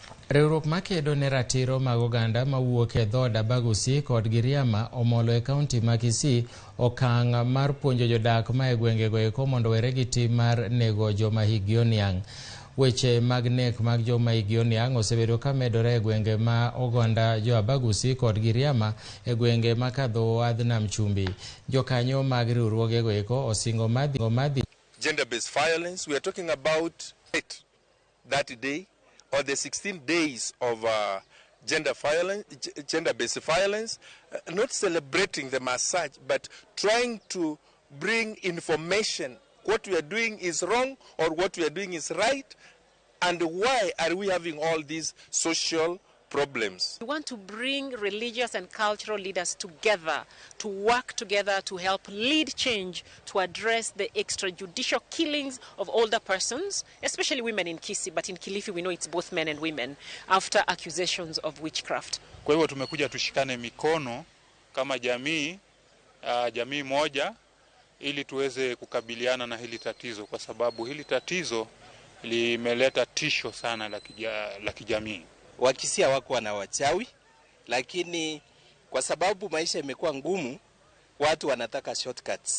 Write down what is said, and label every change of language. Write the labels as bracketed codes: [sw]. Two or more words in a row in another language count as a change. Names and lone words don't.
[luo] Riwruok makedo ne ratiro mag oganda mawuok e dhood Abagusii kod Giriama omolo e kaunti ma Kisii okang' mar puonjo jodak ma e gwengego eko mondo were gi tim mar nego joma hikgi oniang'. Weche mag nek mag joma hikgi oniang' osebedo ka medore e gwenge ma oganda jo Abagusii kod Giriama e gwenge ma kadho wadh Nam Chumbi. Jokanyo mag riwruogego eko osingo madhi [en] gender-based violence. We are talking about that day or the 16 days of gender-based violence, not celebrating them as such, but trying to bring information. What we are doing is wrong or what we are doing is right, and why are we having all these social problems. We want to bring religious and cultural leaders together to work together to help lead change to address the extrajudicial killings of older persons, especially women in Kisii, but in Kilifi we know it's both men and women, after accusations of witchcraft. [sw] Kwa hivyo tumekuja tushikane mikono kama jamii moja ili tuweze kukabiliana na hili tatizo, kwa sababu hili tatizo limeleta tisho sana la kijamii. Wakisia wako wana wachawi, lakini kwa sababu maisha imekuwa ngumu, watu wanataka shortcuts.